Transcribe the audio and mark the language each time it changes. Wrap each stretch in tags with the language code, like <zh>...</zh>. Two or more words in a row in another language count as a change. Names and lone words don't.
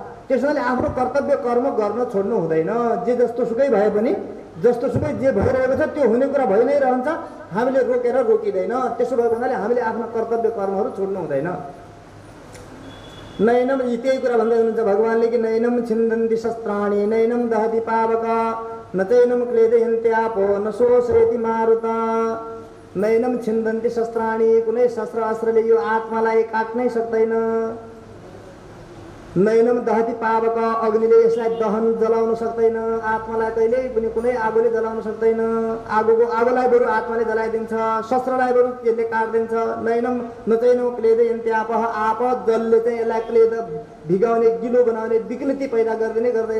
<ne>त्यसैले आफ्नो कर्तव्य कर्म गर्न छोड्नु हुँदैन। जे जस्तो सुकै भए पनि, जस्तो सुकै जे भइरहेको छ त्यो हुने कुरा भइ नै रहन्छ, हामीले रोकेर रोकिँदैन। त्यसो भएको हुनाले हामीले आफ्नो कर्तव्य कर्महरू छोड्नु हुँदैन।</ne> <sa>नैनम,</sa> <ne>त्यही कुरा भन्दै हुनुहुन्छ भगवान्ले कि</ne> <sa>नैनम छिन्दन्ति शस्त्राणि, नैनम दहति पावका, न चैनम क्लेदयन्त्यापो, न शोषयति मारुता। नैनम छिन्दन्ति शस्त्राणि,</sa> <ne>कुनै शस्त्र अस्त्रले यो आत्मालाई काट्नै सक्दैन।</ne> <sa>नैनम दहति पावक,</sa> <ne>अग्निले यसलाई दहन जलाउन सक्दैन। आत्मालाई कहिल्यै पनि कुनै आगोले जलाउन सक्दैन। आगोलाई बरु आत्माले जलाइदिन्छ, शस्त्रलाई बरु यसले काट्दिन्छ।</ne> <sa>नैनम नचैनम क्लेदयन्त्याप,</sa> <ne>आप जलले चाहिँ यसलाई क्लेद भिगाउने, गिलो बनाउने, विकृति पैदा गर्दैन।</ne>